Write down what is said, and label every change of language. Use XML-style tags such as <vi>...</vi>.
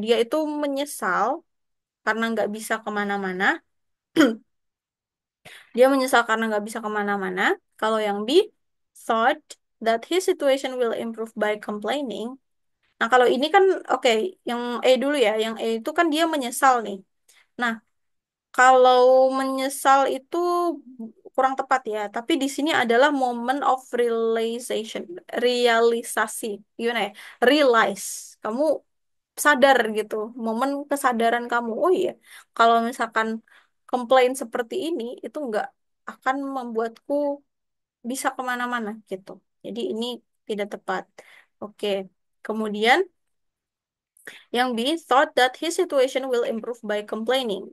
<id>Dia itu menyesal karena nggak bisa kemana-mana. Dia menyesal karena nggak bisa kemana-mana. Kalau yang B,</id> <en>thought that his situation will improve by complaining.</en> <id>Nah, kalau ini kan oke, yang A dulu ya. Yang A itu kan dia menyesal nih. Nah, kalau menyesal itu kurang tepat ya, tapi di sini adalah</id> <en>moment of realization,</en> <id>realisasi, gimana ya? Realize, kamu sadar gitu, momen kesadaran kamu. Oh iya, kalau misalkan komplain seperti ini, itu nggak akan membuatku bisa kemana-mana gitu. Jadi ini tidak tepat. Oke, kemudian yang B,</id> <en>thought that his situation will improve by complaining.</en>